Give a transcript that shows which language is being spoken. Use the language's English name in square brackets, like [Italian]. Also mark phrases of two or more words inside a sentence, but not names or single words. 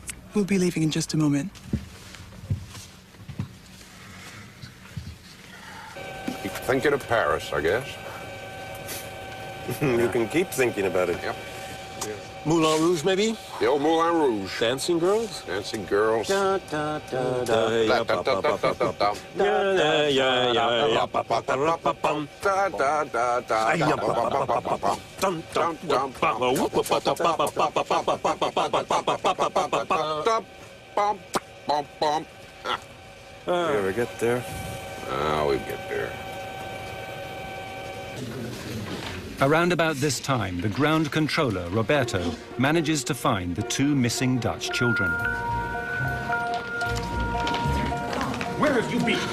[English] We'll be leaving in just a moment. Keep thinking of Paris, I guess. You can keep thinking about it. Yep. Moulin Rouge, maybe? The old Moulin Rouge. Dancing girls? Dancing girls. Da, da, da, da, ya, pa, pa, pa, pa, pa, pa. Ya, ya, ya, ya, ya, pa, pa, pa, pa, pa, pum. Da, da, da, da, Ya, da, pa, pa, pa, pa, pa, pa. Dum, dum, dum, pa, pa, whoop, pa, pa, pa, pa, pa, pa, pa, pa, pa, pa, pa, pa, pa, pa, pa, pa, pa. We ever get there? We'll get there. Around about this time, the ground controller, Roberto, manages to find the 2 missing Dutch children. Where have you been?